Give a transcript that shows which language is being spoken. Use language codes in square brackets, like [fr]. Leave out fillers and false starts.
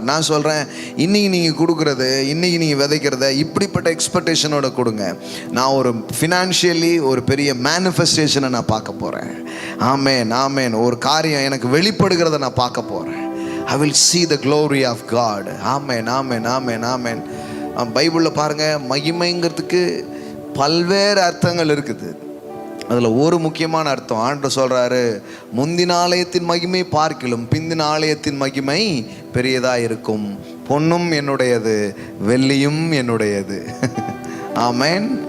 [ta] நான் சொல்கிறேன், இன்னைக்கு நீங்கள் கொடுக்குறது, இன்னைக்கு நீங்கள் விதைக்கிறத இப்படிப்பட்ட எக்ஸ்பெக்டேஷனோட கொடுங்க. நான் ஒரு ஃபினான்ஷியலி ஒரு பெரிய மேனிஃபெஸ்டேஷனை நான் பார்க்க போகிறேன். ஆமென், ஆமென். ஒரு காரியம் எனக்கு வெளிப்படுகிறத நான் பார்க்க போகிறேன். [en] I will see the glory of God. [ta] ஆமென், ஆமென், ஆமென், ஆமென். பைபிளில் பாருங்கள், மகிமைங்கிறதுக்கு பல்வேறு அர்த்தங்கள் இருக்குது. அதில் ஒரு முக்கியமான அர்த்தம் ஆண்டவர் சொல்கிறாரு, முந்தின ஆலயத்தின் மகிமை பார்க்கிலும் பிந்தின ஆலயத்தின் மகிமை பெரியதாக இருக்கும். பொன்னும் என்னுடையது, வெள்ளியும் என்னுடையது. ஆமென்.